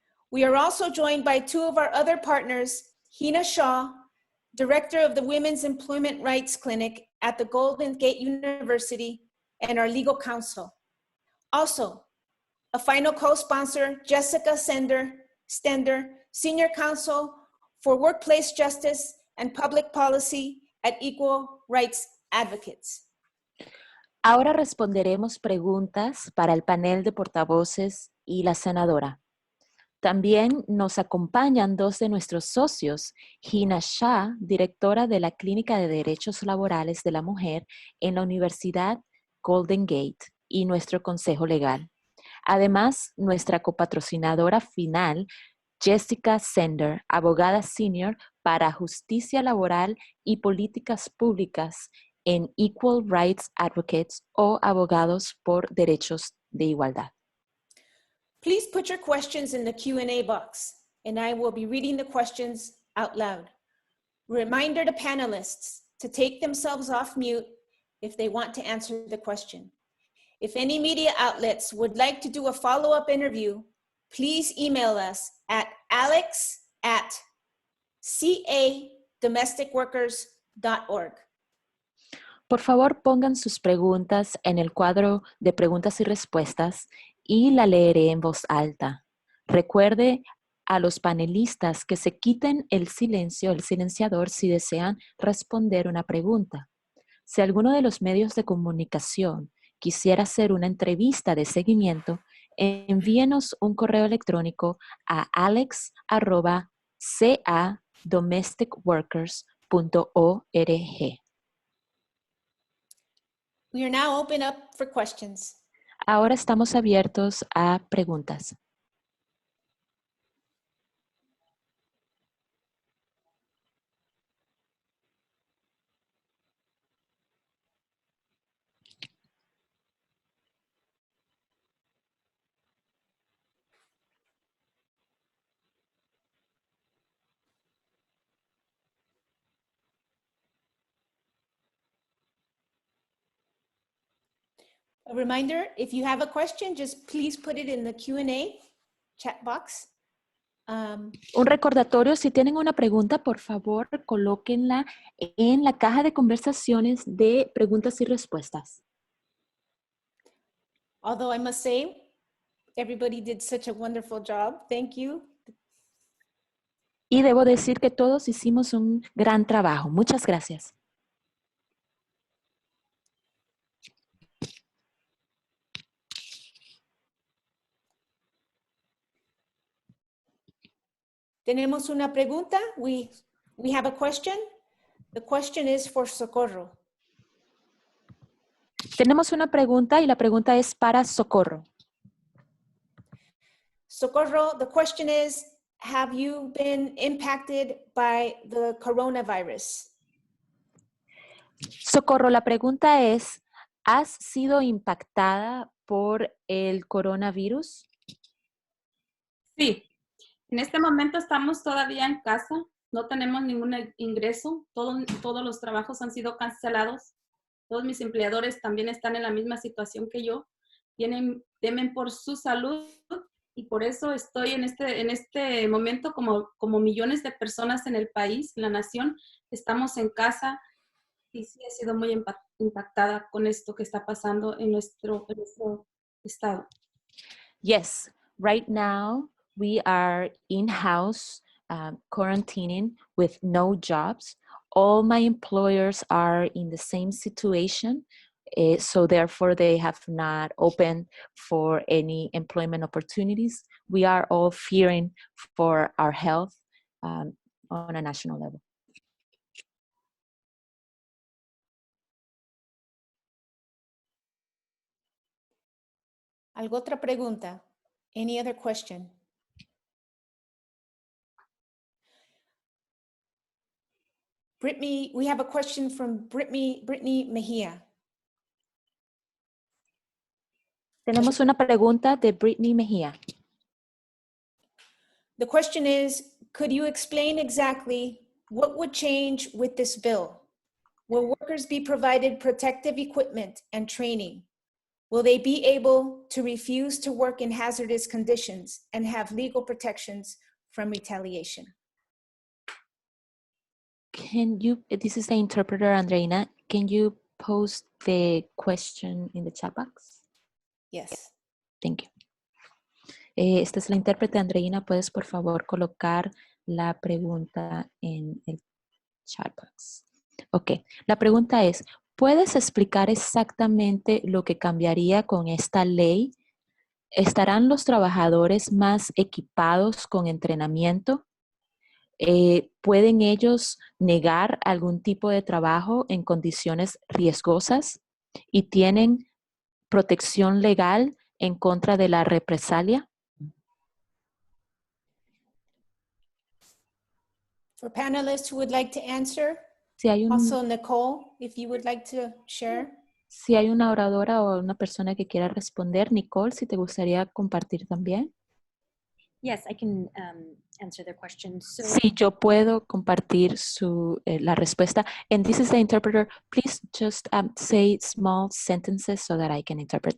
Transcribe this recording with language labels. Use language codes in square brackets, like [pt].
[en] We are also joined by two of our other partners, Hina Shaw, Director of the Women's Employment Rights Clinic at the Golden Gate University, and our legal counsel. Also, a final co-sponsor, Jessica Stender, Senior Counsel for Workplace Justice and Public Policy at Equal Rights Advocates. [es] Ahora responderemos preguntas para el panel de portavoces y la senadora. También nos acompañan dos de nuestros socios, Hina Shah, directora de la Clínica de Derechos Laborales de la Mujer en la Universidad Golden Gate, y nuestro consejo legal. Además, nuestra copatrocinadora final, Jessica Sender, abogada senior para justicia laboral y políticas públicas en Equal Rights Advocates o abogados por derechos de igualdad. [en] Please put your questions in the Q&A box, and I will be reading the questions out loud. Reminder to panelists to take themselves off mute if they want to answer the question. If any media outlets would like to do a follow-up interview, please email us at alex@cadomesticworkers.org. [es] Por favor, pongan sus preguntas en el cuadro de preguntas y respuestas y la leeré en voz alta. Recuerde a los panelistas que se quiten el silencio, el silenciador, si desean responder una pregunta. Si alguno de los medios de comunicación quisiera hacer una entrevista de seguimiento, envíenos un correo electrónico a alex@cadomesticworkers.org. [en] We are now open up for questions. [es] Ahora estamos abiertos a preguntas. [en] A reminder, if you have a question, just please put it in the Q&A chat box. [es] Un recordatorio, si tienen una pregunta, por favor, colóquenla en la caja de conversaciones de preguntas y respuestas. [en] Although I must say, everybody did such a wonderful job. Thank you. [es] Y debo decir que todos hicimos un gran trabajo. Muchas gracias. Tenemos una pregunta. [en] We have a question. The question is for Socorro. [es] Tenemos una pregunta y la pregunta es para Socorro. [en] Socorro, the question is, have you been impacted by the coronavirus? [es] Socorro, la pregunta es, ¿has sido impactada por el coronavirus? Sí, en este momento estamos todavía en casa, no tenemos ningún ingreso, todos los trabajos han sido cancelados, todos mis empleadores también están en la misma situación que yo, temen por su salud y por eso estoy en este momento como millones de personas en el país, en la nación, estamos en casa y sí he sido muy impactada con esto que está pasando en nuestro estado. [en] Yes, right now we are in-house quarantining with no jobs. All my employers are in the same situation, so therefore they have not opened for any employment opportunities. We are all fearing for our health on a national level. [es] ¿Alguna otra pregunta? [en] Any other question? Brittany, we have a question from Brittany Mejia. [es] Tenemos una pregunta de Brittany Mejía. [en] The question is, could you explain exactly what would change with this bill? Will workers be provided protective equipment and training? Will they be able to refuse to work in hazardous conditions and have legal protections from retaliation? Can you, this is the interpreter, Andreina, can you post the question in the chat box? Yes. Thank you. [es] Esta es la intérprete, Andreina. ¿Puedes, por favor, colocar la pregunta en el [en] chat box? [es] Ok, la pregunta es, ¿puedes explicar exactamente lo que cambiaría con esta ley? ¿Estarán los trabajadores más equipados con entrenamiento? ¿Pueden ellos negar algún tipo de trabajo en condiciones riesgosas? ¿Y tienen protección legal en contra de la represalia? [en] For panelists who would like to answer, [es] Si hay, [en] also Nicole, if you would like to share. [es] si hay una oradora o una persona que quiera responder, Nicole, si te gustaría compartir también. [en] Yes, I can answer the question. So, [es] Sí, yo puedo compartir la respuesta. [en] And this is the interpreter. Please just say small sentences so that I can interpret.